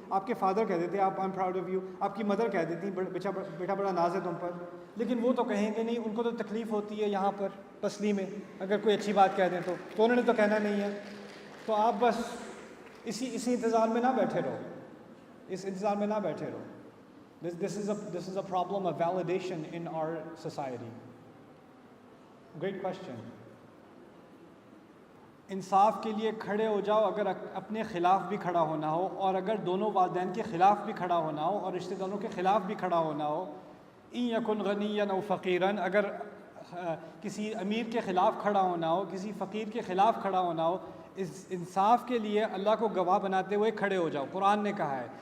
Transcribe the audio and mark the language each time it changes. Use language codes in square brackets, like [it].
[ur] آپ کے فادر کہہ دیتے آپ [en] I am proud of you, [ur] آپ کی مدر کہہ دیتی بیٹا بڑا ناز ہے تم پر، لیکن وہ تو کہیں گے نہیں، ان کو تو تکلیف ہوتی ہے یہاں پر پسلی میں اگر کوئی اچھی بات کہہ دیں تو انہوں نے تو کہنا نہیں ہے. تو آپ بس اسی انتظار میں نہ بیٹھے رہو، اس انتظار میں نہ بیٹھے رہو. [en] This is a problem of validation in our society. Great question. [ur] انصاف کے لیے کھڑے ہو جاؤ، اگر اپنے خلاف بھی کھڑا ہونا ہو، اور اگر دونوں والدین کے خلاف بھی کھڑا ہونا ہو، اور رشتہ داروں کے خلاف بھی کھڑا ہونا ہو. [ar] ان یکن غنیا او فقیرن، [ur] اگر کسی امیر کے خلاف کھڑا ہونا ہو، کسی فقیر کے خلاف کھڑا ہونا ہو، اس انصاف کے لیے اللہ کو گواہ بناتے ہوئے کھڑے ہو جاؤ. قرآن نے کہا ہے.